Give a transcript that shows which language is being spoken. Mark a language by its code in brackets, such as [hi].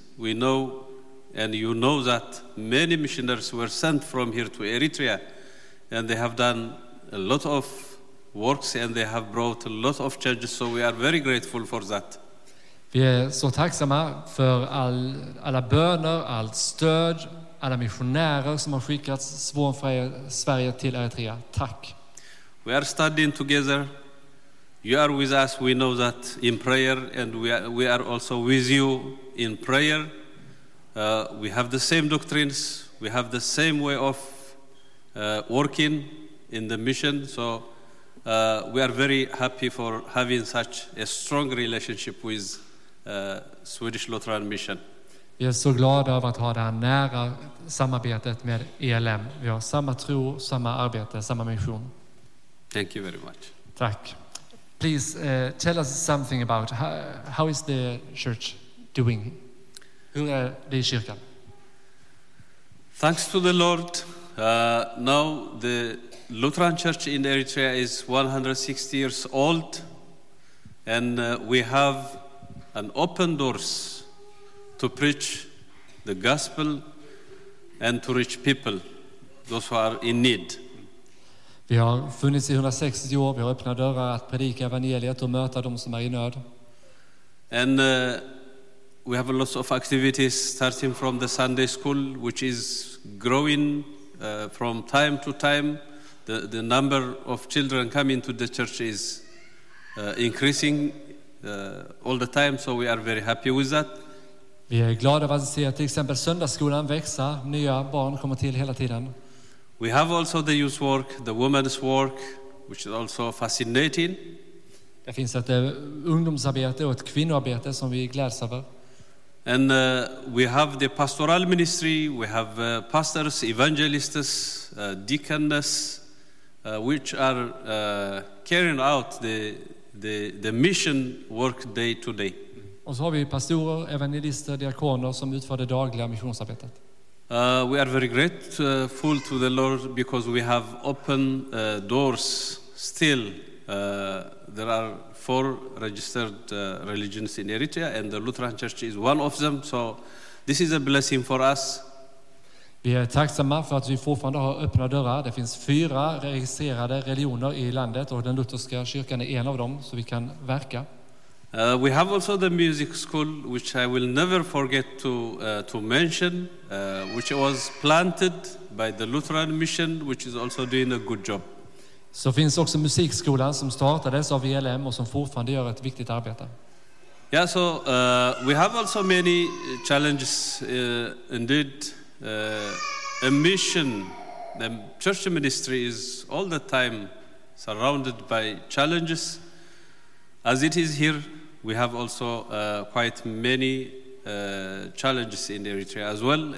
[en] We know, and you know, that many missionaries were sent from here to Eritrea, and they have done a lot of works, and they have brought a lot of changes. So we are very grateful for that. [sv] Vi är så tacksamma för alla böner, allt stöd, alla missionärer som har skickats från Sverige till Eritrea. Tack. [en] We are studying together. You are with us, we know that, in prayer, and we are also with you in prayer. We have the same doctrines, we have the same way of working in the mission, so we are very happy for having such a strong relationship with Swedish Lutheran Mission. [sv] Vi är så glada över att ha det här nära samarbetet med ELM. Vi har samma tro, samma arbete, samma mission. [en] Thank you very much. [sv] Tack. [en] Please tell us something about how is the church doing? [sv] Hur är det i kyrkan? [en] Thanks to the Lord, now the Lutheran Church in Eritrea is 160 years old, and we have an open doors to preach the gospel and to reach people, those who are in need. [sv] Vi har funnits i 160 år. Vi har öppna dörrar att predika evangeliet och möta de som är i nöd. [en] And we have a lot of activities starting from the Sunday school, which is growing from time to time. The number of children coming to the church is increasing all the time, so we are very happy with that. [sv] Vi är glada att se att till exempel söndagsskolan växer. Nya barn kommer till hela tiden. [en] We have also the youth work, the women's work, which is also fascinating. [sv] Det finns ett ungdomsarbete och ett kvinnoarbete som vi gläds över. [en] And we have the pastoral ministry, we have pastors, evangelists, deacons, which are carrying out the mission work day to day. [sv] Och så har vi pastorer, evangelister, diakoner som utför det dagliga missionsarbetet. [en] We are very grateful to the Lord because we have open doors still. There are 4 registered religions in Eritrea, and the Lutheran Church is one of them. So this is a blessing for us. [sv] Vi är tacksamma för att vi fortfarande har öppna dörrar. Det finns 4 registrerade religioner i landet, och den lutherska kyrkan är en av dem, så vi kan verka. [en] We have also the music school, which I will never forget to mention, which was planted by the Lutheran Mission, which is also doing a good job. [sv] Så finns också musikskolan som startades av ELM och som fortfarande gör ett viktigt arbete. [en] Yeah, so we have also many challenges indeed. A mission, the church ministry is all the time surrounded by challenges. As it is here, we have also quite many challenges in Eritrea as well.